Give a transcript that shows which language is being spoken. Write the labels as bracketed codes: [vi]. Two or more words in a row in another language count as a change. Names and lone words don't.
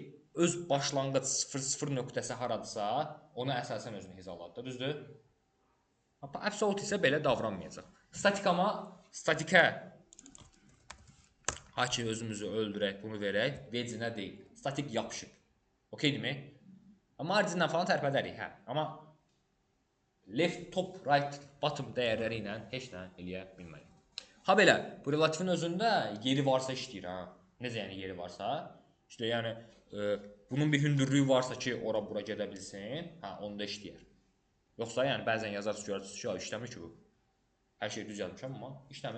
[az] Öz başlanğıc 0-0 nöqtəsi haradırsa, ona əsasən özünü hizaladır. Düzdür? Absolute isə belə davranmayacaq. Statikə ki, özümüzü öldürək, bunu verək, vecinə deyil. Statik yapışıb. Okeydirmi? Margindən falan tərpədərik, hə. Amma [en] left, top, right, bottom [az] dəyərləri ilə heç nə eləyə bilmərik. Ha belə, bu relativin özündə yeri varsa işləyir, ha. Necə yəni yeri varsa? İşte yəni bunun bir hündürlüyü varsa ki, ora-bura gedə bilsin, hə, onda işləyər. Yoxsa yəni bəzən yazarsınız, görürsünüz ki, işləmir ki bu. Hər şey düz yazmışam, amma işləmir.